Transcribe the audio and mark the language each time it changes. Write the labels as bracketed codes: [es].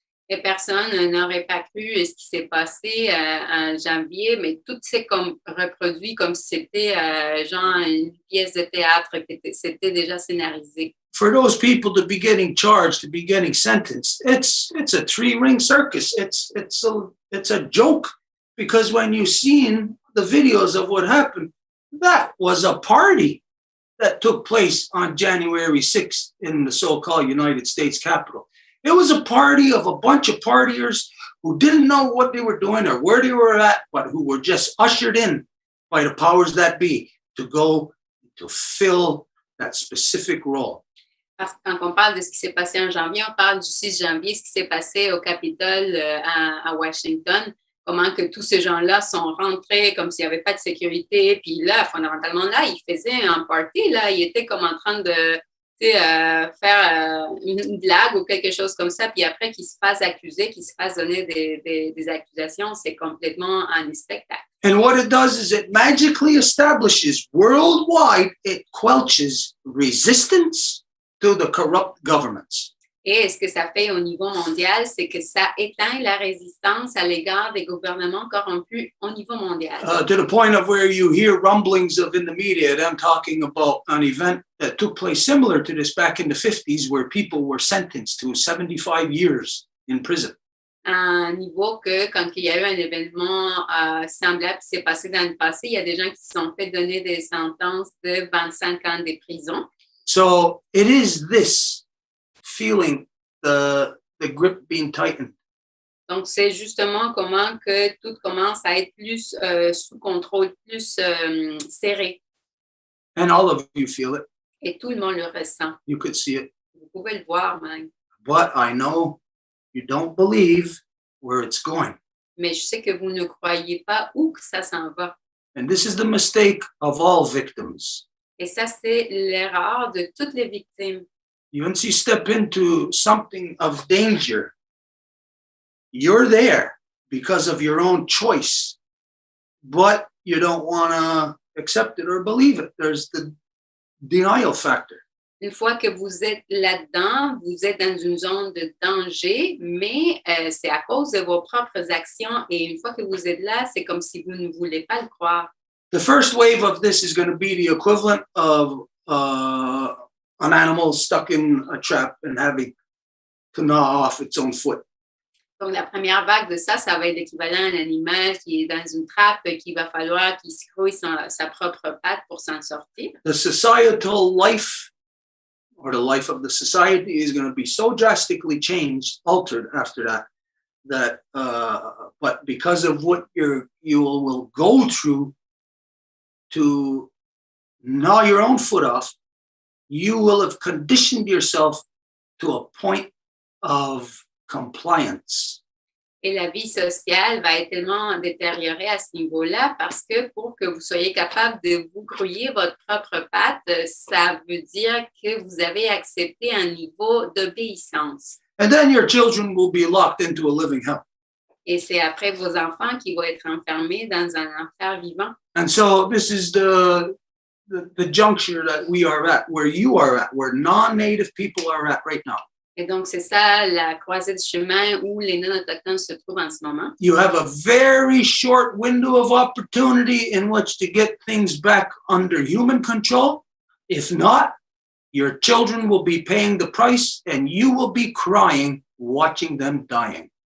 [fr] Et personne n'aurait pas cru ce qui s'est passé en janvier, mais tout s'est reproduit comme si c'était genre une pièce de théâtre qui c'était déjà scénarisé. [en] For those people to be getting charged, to be getting sentenced, it's a three-ring circus. It's a joke, because when you've seen the videos of what happened, that was a party that took place on January 6th in the so-called United States Capitol. It was a party of a bunch of partiers who didn't know what they were doing or where they were at, but who were just ushered in by the powers that be to go to fill that specific role. [fr] Parce que quand on parle de ce qui s'est passé en janvier, on parle du 6 janvier, ce qui s'est passé au Capitole à Washington, comment que tous ces gens-là sont rentrés comme s'il n'y avait pas de sécurité, puis là, fondamentalement, là, ils faisaient un party, là, ils étaient comme en train de faire une blague ou quelque chose comme ça, puis après qu'ils se fassent accuser, qu'ils se fassent donner des accusations, c'est complètement un spectacle. [en] And what it does is it magically establishes worldwide, it quelches resistance to the corrupt governments. [fr] Et ce que ça fait au niveau mondial, c'est que ça éteint la résistance à l'égard des gouvernements corrompus au niveau mondial. [en] To the point of where you hear rumblings of in the media, them talking about an event that took place similar to this back in the 50s, where people were sentenced to 75 years in prison. [fr] À un niveau que quand il y a eu un événement semblable qui s'est passé dans le passé, il y a des gens qui se sont fait donner des sentences de 25 ans de prison. [en] So it is this feeling the grip being tightened. [fr] Donc, c'est justement comment que tout commence à être plus sous contrôle, plus serré. [en] And all of you feel it. [fr] Et tout le monde le ressent. [en] You could see it. [fr] Vous pouvez le voir même. [en] But I know you don't believe where it's going. [fr] Mais je sais que vous ne croyez pas où que ça s'en va. [en] And this is the mistake of all victims. [fr] Et ça, c'est l'erreur de toutes les victimes. [en] Once you step into something of danger, you're there because of your own choice, but you don't want to accept it or believe it. There's the denial factor. [fr] Une fois que vous êtes là-dedans, vous êtes dans une zone de danger, mais c'est à cause de vos propres actions. Et une fois que vous êtes là, c'est comme si vous ne voulez pas le croire. [en] The first wave of this is going to be the equivalent of an animal stuck in a trap and having to gnaw off its own foot. [fr] Donc, la première vague de ça, ça va être l'équivalent d'un animal qui est dans une trappe, qu'il va falloir qu'il se grouille sa propre patte pour s'en sortir. [en] The societal life, or the life of the society, is going to be so drastically changed, altered after that, but because of what you will go through to gnaw your own foot off, you will have conditioned yourself to a point of compliance. [fr] Et la vie sociale va être tellement détériorée à ce niveau-là parce que pour que vous soyez capable de vous grouiller votre propre patte, ça veut dire que vous avez accepté un niveau d'obéissance. [en] And then your children will be locked into a living hell. [fr] Et c'est après vos enfants qui vont être enfermés dans un enfer vivant. [en] And so this is the juncture that we are at, where you are at, where non-native people are at right now. [fr] Et donc, c'est ça la croisée du chemin où les non-autochtones se trouvent en ce moment. [en] You have a very short window of opportunity in which to get things back under human control. If not, your children will be paying the price and you will be crying watching them dying.